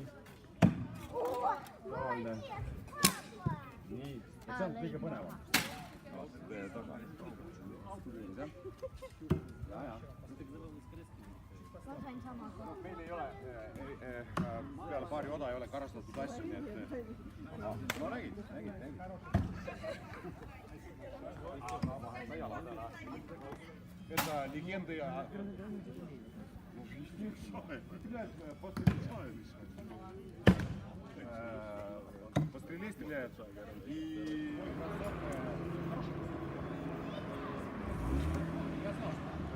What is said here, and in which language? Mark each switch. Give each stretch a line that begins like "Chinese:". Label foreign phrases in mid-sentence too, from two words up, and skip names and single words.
Estonian: Tavaline. Nii. See on kõige põnevam. Meil ei ole, peale paari oda ei ole karastatud asju, nii et... No nägid.
Russian: Это легенды о... По стреле стреляют и... Я знал, что...